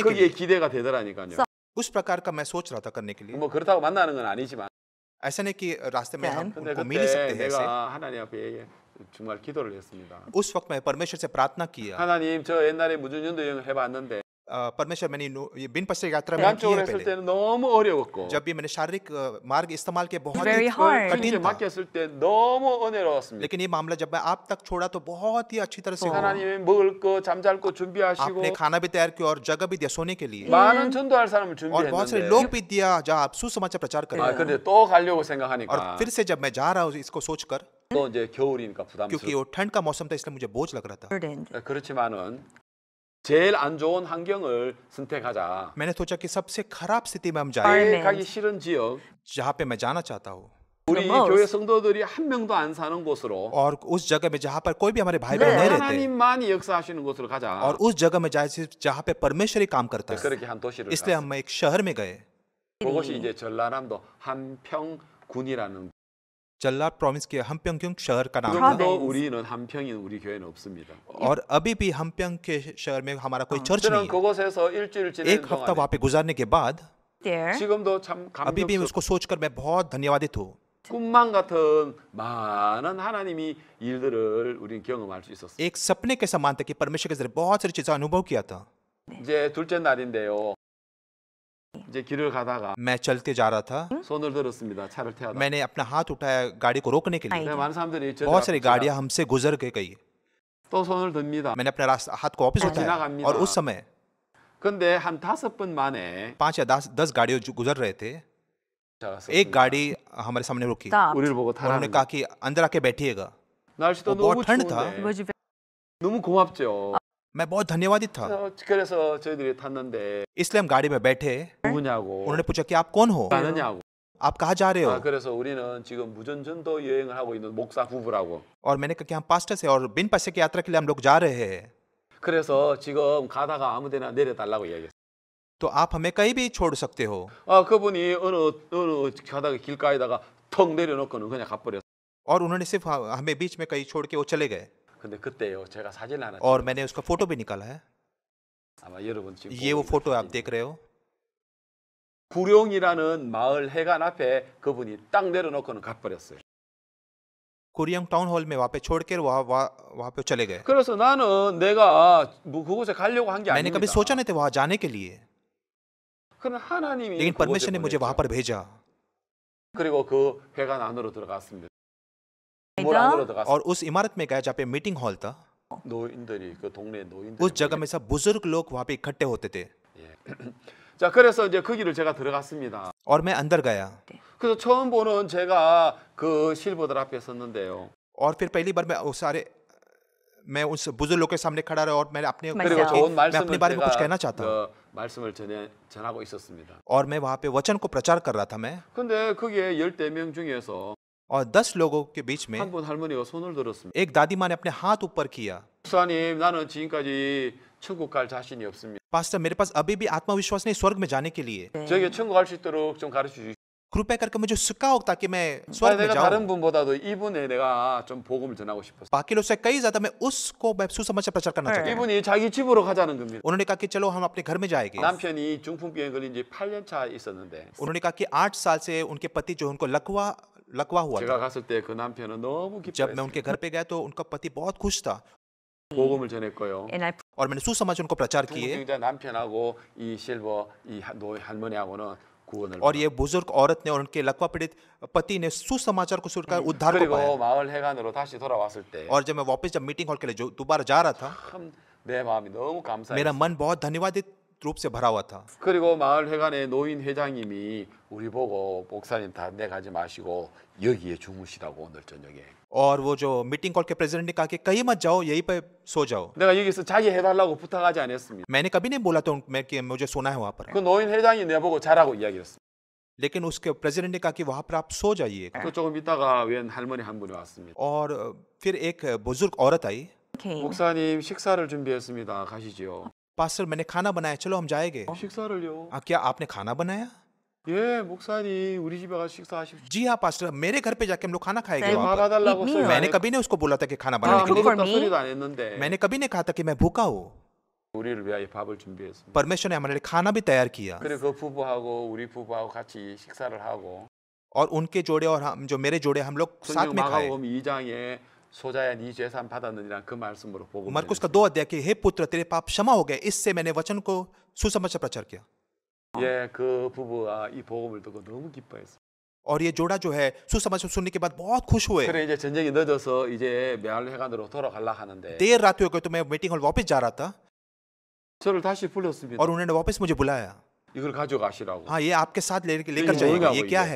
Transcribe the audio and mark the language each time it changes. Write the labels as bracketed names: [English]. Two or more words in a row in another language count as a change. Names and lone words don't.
[Korean] 거기에 [Hindi] लिए। [Korean] 기대가 되더라니까요. [Hindi] उस प्रकार का मैं सोच रहा था करने के लिए। [Korean] 뭐 그렇다고 만나는 건 아니지만 [Hindi] ऐसा नहीं कि रास्ते में हम [Korean] 근데 [Hindi] उनको मिल ही सकते [Korean] 그때 [Hindi] हैं ऐसे। [Korean] 내가 하나님 앞에 정말 기도를 했습니다. [Hindi] उस वक्त मैं परमेश्वर से प्रार्थना किया। [Korean] 하나님 저 옛날에 무전연도 여행을 해봤는데 [Hindi] परमेश्वर मैंने ये बिन पश्चिम यात्रा मैंने की [Korean] 양쪽으로 [Hindi] है [Korean] 했을 [Hindi] पहले। [Korean] 때는 너무 어려웠고 [Hindi] जब भी मैंने शारीरिक मार्ग इस्तेमाल किया बहुत Very ही hard. कठिन [Korean] 주님께 [Hindi] था। [Korean] 맡겼을 때 너무 은혜로웠습니다. [Hindi] लेकिन ये मामला जब मैं आप तक छोड़ा तो बहुत ही अच्छी तरह से हुआ। [Korean] 하나님이 먹을 거 잠잘 거 준비하시고 [Hindi] आपने खाना भी तैयार किया और जगह भी दिया सोने के लिए [Korean] 많은 전도할 사람을 [Hindi] और बहुत सारे लोग [Korean] 준비했는데 [Hindi] भी दिया जहाँ आप सुसमाचार प्रचार [Korean] 아 [Hindi] करें। [Korean] 근데 또 가려고 [Hindi] और [Korean] 생각하니까 [Hindi] फिर से जब मैं जा रहा हूँ इसको सोचकर [Korean] 또 이제 겨울이니까 [Hindi] क्योंकि [Korean] 부담스러워. [Hindi] वो ठंड का मौसम था इसलिए मुझे बोझ लग रहा था। burdened. [Korean] 그렇지만은 제일 안 좋은 환경을 선택하자. [Hindi] मैंने सोचा कि सबसे खराब स्थिति में हम जाए Environment. [Korean] 가기 싫은 지역, [Hindi] जहाँ पे मैं जाना चाहता हूँ [Korean] 우리 [English] The most. [Korean] 교회 성도들이 한 명도 안 사는 곳으로 [Hindi] और उस जगह में जहाँ पर कोई भी हमारे भाई बहन नहीं रहते [Korean] 하나님만이 역사하시는 곳으로 가자. [Hindi] और उस जगह में जाए सिर्फ जहाँ पे परमेश्वर ही काम करता है। [Korean] 그렇게 한 도시를 [Hindi] इसलिए [Korean] 갔어요. [Hindi] हम एक शहर में गए। [Korean] 그것이 이제 전라남도 한평군이라는. [Hindi] जल्लाद प्रोविंस के हमप्योंग शहर का नाम था Province. [Korean] 지금도 우리는 한평인 우리 교회는 없습니다. [Hindi] और अभी भी हमप्योंग के शहर में हमारा कोई चर्च [Korean] 저는 [Hindi] नहीं है। [Korean] 그곳에서 일주일 지내는 [Hindi] एक हफ्ता [Korean] 동안에 [Hindi] वहाँ पे गुजारने के बाद There. [Korean] 지금도 참 [Hindi] अभी भी [Korean] 감격스럽고 [Hindi] उसको सोचकर मैं बहुत धन्यवादित हूँ। [Korean] 꿈만 같은 많은 하나님이 일들을 우리는 경험할 수 있었어요. [Hindi] एक सपने के समान था कि परमेश्वर के जरिए बहुत सारी चीजें अनुभव किया था। [Korean] 이제 둘째 날인데요. 이제 길을 가다가 [Hindi] मैं चलते जा रहा था, [Korean] 손을 들었습니다. 차를 태워다. [Hindi] मैंने अपना हाथ उठाया गाड़ी को रोकने के लिए। [Korean] 근데 많은 사람들이 저들 [Hindi] बहुत सारी [Korean] 앞에 [Hindi] गाड़ियां हमसे गुजर के गई। [Korean] 또 손을 듭니다. [Hindi] मैंने अपना हाथ को वापस उठाया [Korean] 지나갑니다. [Hindi] और उस समय [Korean] 근데 한 5번 만에 [Hindi] 5 या 10 गाड़ियां जो गुजर रहे थे, [Korean] 차가 [Hindi] एक [Korean] 섰습니다. [Hindi] गाड़ी हमारे सामने रुकी Stopped. [Korean] 우리를 보고 [Hindi] और उन्होंने [Korean] 타라는 [Hindi] कहा [Korean] 거예요. [Hindi] कि अंदर आके बैठिएगा। [Korean] 날씨도 [Hindi] बहुत [Korean] 너무 [Hindi] ठंड था। [English] It was [Korean] 추운데 very 너무 고맙죠. [Hindi] मैं बहुत धन्यवादित था। [Korean] 그래서 저희들이 탔는데 [Hindi] इसलिए हम गाड़ी में बैठे। [Korean] 누구냐고 [Hindi] उन्होंने पूछा कि आप कौन हो, [Korean] 가느냐고. [Hindi] आप कहाँ जा रहे हो? [Korean] 그래서 우리는 지금 무전전도 여행을 하고 있는 목사 부부라고. [Hindi] और मैंने कहा कि हम पास्टर से और बिन पैसे की यात्रा के लिए हम लोग जा रहे हैं, [Korean] 그래서 지금 가다가 아무데나 내려달라고 이야기했어요. [Hindi] तो आप हमें कहीं भी छोड़ सकते हो। [Korean] 그분이 어느 가다가 길가에다가 턱 내려놓고는 그냥 가버렸어요. [Hindi] और उन्होंने सिर्फ हमें बीच में कहीं छोड़ के वो चले गए [Korean] 근데 그때요 제가 사진 하나 [Hindi] और मैंने उसका फोटो भी निकाला है। [Korean] 아마 여러분 지금 [Hindi] ये वो [Korean] 보고 [Hindi] फोटो [Korean] 있는 [Hindi] आप देख रहे हो। [Korean] 구룡이라는 마을 해관 앞에 그분이 딱 내려놓고는 가버렸어요. [Hindi] कुरियंग [English] town hall [Hindi] में वहाँ पे छोड़ कर वहाँ पे चले गए। [Korean] 그래서 나는 내가 뭐 그곳에 가려고 한 게 [Hindi] मैंने [Korean] 아닙니다. [Hindi] कभी सोचा नहीं था वहाँ जाने के लिए, [Korean] 그러나 하나님이 [Hindi] लेकिन [Korean] 그곳에 [Hindi] परमेश्वर ने मुझे [Korean] 보냈죠. [Hindi] वहाँ पर भेजा [Korean] 그리고 그 회관 안으로 들어갔습니다. 물 안으로 들어갔어요. [Hindi] और उस इमारत में गया जहाँ पे [English] meeting hall [Hindi] था। [Korean] 노인들이 그 동네 노인들. [Hindi] उस जगह में सब बुजुर्ग लोग वहाँ पे इकट्ठे होते थे [Korean] 자 그래서 이제 거기를 제가 들어갔습니다. [Hindi] और मैं अंदर गया [Korean] 그래서 처음 보는 제가 그 실버들 앞에 섰는데요. [Hindi] और फिर पहली बार मैं उस बुजुर्ग लोग के सामने खड़ा रहा और मैंने अपने [Korean] 그리고 맞아요. 좋은 [Hindi] मैं अपने [Korean] 말씀을 [Hindi] बारे में कुछ कहना [Korean] 제가 [Hindi] चाहता हूँ [Korean] 그 말씀을 전하고 있었습니다. [Hindi] और मैं वहाँ पे वचन को प्रचार कर रहा था मैं, [Korean] 근데 거기에 14명 중에서 [Hindi] और 10 लोगों के बीच में [Korean] 한 분 할머니가 손을 들었습니다. [Hindi] एक दादी माँ ने अपने हाथ ऊपर किया। [Korean] 목사님 나는 지금까지 천국 갈 자신이 없습니다. [Hindi] पास्टर मेरे पास अभी भी आत्मविश्वास नहीं स्वर्ग में जाने के लिए, [Korean] 저에게 천국 갈 수 있도록 좀 가르쳐 주십시오. [Hindi] कृपया करके मुझे सिखाओ ताकि मैं स्वर्ग में [Korean] 내가 다른 [Hindi] जाऊं। [Korean] 분보다도 이분에 내가 좀 복음을 전하고 싶었어요. [Hindi] बाकी लोग से कई ज्यादा मैं उसको मैं सुसमाचार प्रचार करना चाहता हूँ। [Korean] 이분이 자기 집으로 가자는 겁니다. [Hindi] उन्होंने कहा कि चलो हम अपने घर में जाएंगे। [Korean] 남편이 중풍병에 걸린 지 8년 차 있었는데 [Hindi] उन्होंने कहा कि 8 साल से उनके पति जो उनको लकवा हुआ [Korean] 제가 [Hindi] था। [Korean] 갔을 때 그 남편은 너무 [Hindi] जब [Korean] 기뻐했어요. [Hindi] मैं उनके घर पे गया तो उनका पति बहुत खुश था [Korean] 복음을 전했고요. [English] And I [Hindi] और मैंने सुसमाचार उनको प्रचार किए [Korean] 중풍병자 남편하고 이 실버 이 할머니하고는 구원을 [Hindi] और ये बुजुर्ग औरत ने और उनके लकवा पीड़ित पति ने सुसमाचार को सुनकर उद्धार को [Korean] 그리고 [Hindi] पाया। [Korean] 마을 회관으로 다시 돌아왔을 때 [Hindi] और जब मैं वापस जब [English] meeting hall [Hindi] के लिए जो दोबारा जा रहा था, [Korean] 참 내 마음이 너무 [Hindi] मेरा [Korean] 감사했어요. [Hindi] मन बहुत धन्यवादित रूप से भरा हुआ था। [Korean] 그리고 마을 회관의 노인 회장님이 우리 보고 목사님 다내 가지 마시고 여기에 주무시라고 오늘 저녁에. [Hindi] और वो जो [English] meeting hall [Hindi] के प्रेसिडेंट ने कहा कि कहीं मत जाओ, यहीं पे सो जाओ। [Korean] 내가 여기서 자기 해달라고 부탁하지 않았습니다. [Hindi] मैंने कभी नहीं बोला तो मैं कि मुझे सोना है वहां पर, [Korean] 그 노인 회장이 내 보고 자라고 이야기했어요. [Hindi] लेकिन उसके प्रेसिडेंट ने कहा कि वहां पर आप सो जाइए। [Korean] 또 조금 있다가 웬 할머니 한 분이 왔습니다. [Hindi] और फिर एक बुजुर्ग औरत आई, came. [Korean] 목사님 식사를 준비했습니다. 가시지요. [Hindi] पास्टर मैंने खाना बनाया, चलो हम जाएंगे। [Korean] 식사를요? [Hindi] क्या आपने खाना बनाया? [Korean] 예, 목사님 우리 집에 가서 식사하십시오. [Hindi] जी हाँ पास्टर, मेरे घर पे जाके हम लोग खाना खाएंगे Say, वहाँ पर। [Korean] 봐달라고 Eat 소리 meal. 안 [Hindi] मैंने [Korean] 했고 [Hindi] कभी नहीं उसको बोला था कि खाना [Korean] 아, [Hindi] बनाने के लिए। for [Korean] 먹었다 me? 소리도 안 했는데 [Hindi] मैंने कभी नहीं कहा था कि मैं भूखा हूँ। [Korean] 우리를 위하여 밥을 준비했습니다. [Hindi] परमेश्वर ने हमारे लिए खाना भी तैयार किया, [Korean] 그리고 그 부부하고 우리 부부하고 같이 식사를 하고 [Hindi] और उनके जोड़े और हम जो मेरे जोड़े हम लोग साथ [Korean] 성경 [Hindi] में खाए। [Korean] 마가복음 2장에 소자야 네 죄산 받았느니라 그 말씀으로 보고 [Hindi] मरकुस का 2 अध्याय कि हे पुत्र तेरे पाप क्षमा हो गए, इससे मैंने वचन को सुसमाचार प्रचार किया। [Korean] 예, 그 부부가 이 복음을 듣고 너무 기뻐했어요. [Hindi] और ये जोड़ा जो है सुसमाचार सुनने के बाद बहुत खुश हुए। [Korean] 그래 이제 저녁이 늦어서 이제 매알회관으로 돌아가려 하는데 [Hindi] देर रात हो गई तो मैं [English] meeting hall [Hindi] वापस जा रहा था [Korean] 저를 다시 불렀습니다. [Hindi] और उन्होंने वापस मुझे बुलाया। [Korean] 이걸 가져가시라고. [Hindi] हाँ, ये आपके साथ लेकर ये जाइए। [Korean] 뭐냐고, [Hindi] ये क्या [Korean] 이게?